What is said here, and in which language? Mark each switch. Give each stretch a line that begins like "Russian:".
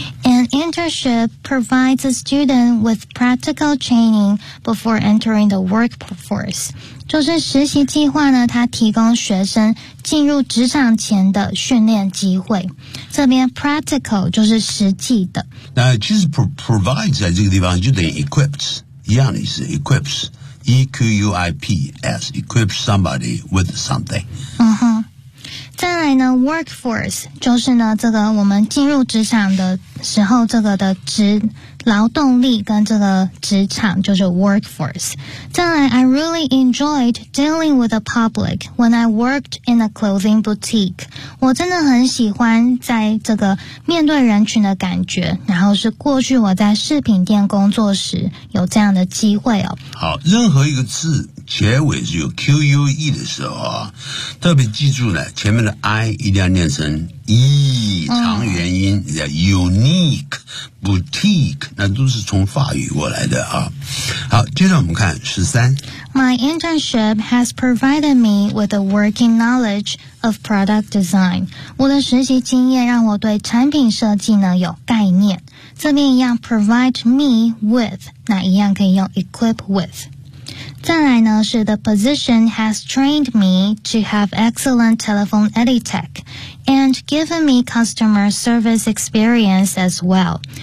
English: An internship provides a student with practical training before entering the workforce.
Chinese: 就是实习计划呢，它提供学生进入职场前的训练机会。这边 practical 就是实际的。那其实 provides 在这个地方就等于 equips 一样的意思 ，equips E-Q-U-I-P-S equips somebody with something. 嗯哼。再来呢 ，workforce 就是呢，这个我们进入职场的时候，这个的劳动力跟这个职场就是 workforce。再来
English: ，I really enjoyed dealing with the public when I worked in a clothing boutique。
Chinese: 我真的很喜欢在这个面对人群的感觉，然后是过去我在饰品店工作时有这样的机会哦。好，任何一个字。结尾是有 Q U E 的时候啊，特别记住呢，前面的 I 一定要念成 E， 长元音，叫 unique boutique， 那都是从法语过来的啊。好，接着我们看十三。
English: My internship has provided me with a working knowledge of product design。
Chinese: 我的实习经验让我对产品设计呢有概念。这边一样 provide me with， 那一样可以用 equip with。再来呢是
English: The position has trained me to have excellent telephone etiquette and given me customer service experience as well.